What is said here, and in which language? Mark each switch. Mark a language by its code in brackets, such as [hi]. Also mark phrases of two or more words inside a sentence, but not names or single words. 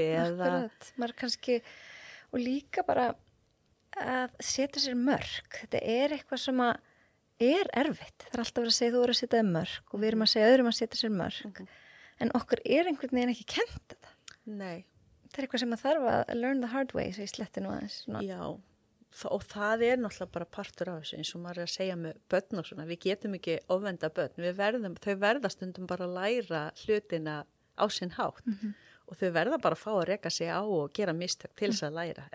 [is] Akkurat, maður kannski og líka bara að setja sér mörk, þetta er eitthvað sem að er erfitt, það er alltaf verið að segja þú eru að setja þér mörk og við erum að segja öðrum að setja sér mörk en okkur er einhvern veginn ekki kennt þetta. Nei. Það er eitthvað sem að þarf að [en] learn the hard way, [is] svo ég sletti nú aðeins. Já, og það er náttúrulega bara partur af þessu, eins og maður er að segja með börn og svona, við getum ekki ofvenda börn, þau verða stundum bara að læra hlutina á sinn hátt og þau verða bara að fá að reka sig á og gera mistök til þess að læra.